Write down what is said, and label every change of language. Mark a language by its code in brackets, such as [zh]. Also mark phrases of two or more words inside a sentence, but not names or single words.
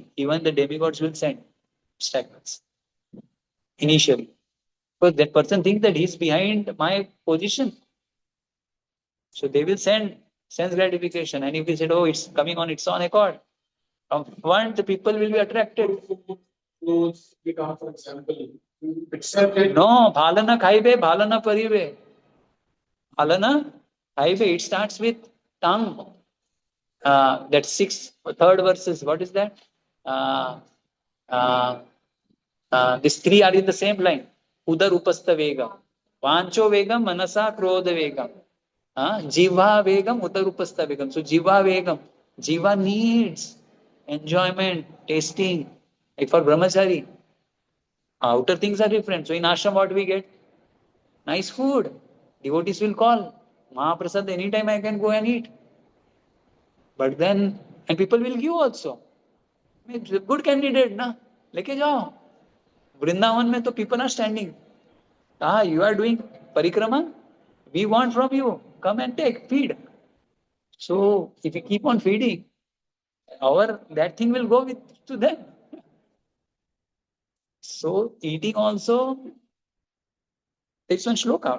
[en] Even the demigods will send obstacles initially. Because that person thinks that he's behind my position. So they will send sense gratification. And if we said, oh, it's coming on its own accord, from one, the people will be attracted. Clothes, for example. [bn] No, ভাল না খাইবে, ভাল না পরিবে. ভাল না খাইবে, [en] it starts with tongue. That third verses, what is that? These three are in the same line. [sa] उदर उपस्थ वेगम्. वाचो वेगम्, मनसा क्रोध वेगम्। जिह्वा वेगम्, उदर उपस्थ वेगम्. [en] So [sa] जिह्वा वेगम्. [en] Jiva needs enjoyment, tasting. Like for brahmachari, outer things are different. So in ashram, what we get? Nice food. Devotees will call. Mahaprasad, anytime I can go and eat. But then, and people will give also. It's a good candidate, [hi] na? लेके जाओ. [en] Vrindavan में तो people are standing. Ah, you are doing parikrama? We want from you. Come and take, feed. So if you keep on feeding, that thing will go to them. So eating also, it's one shloka.